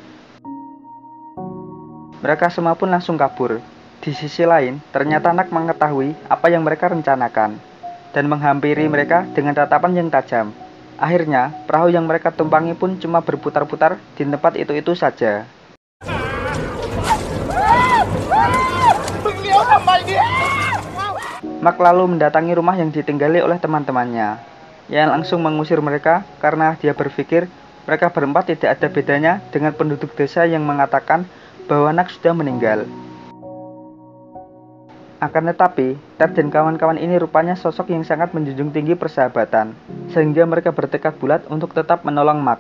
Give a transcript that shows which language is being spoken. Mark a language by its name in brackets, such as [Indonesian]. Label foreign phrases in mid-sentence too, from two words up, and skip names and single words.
[Indonesian] Mereka semua pun langsung kabur. Di sisi lain, ternyata Nak mengetahui apa yang mereka rencanakan, dan menghampiri mereka dengan tatapan yang tajam. Akhirnya, perahu yang mereka tumpangi pun cuma berputar-putar di tempat itu-itu saja. [Thai] มึงเลี้ยวทำไมเนี่ย [Indonesian] Mak lalu mendatangi rumah yang ditinggali oleh teman-temannya. Ia langsung mengusir mereka karena dia berpikir mereka berempat tidak ada bedanya dengan penduduk desa yang mengatakan bahwa Nak sudah meninggal. Akan tetapi, Ted dan kawan-kawan ini rupanya sosok yang sangat menjunjung tinggi persahabatan, sehingga mereka bertekad bulat untuk tetap menolong Mak.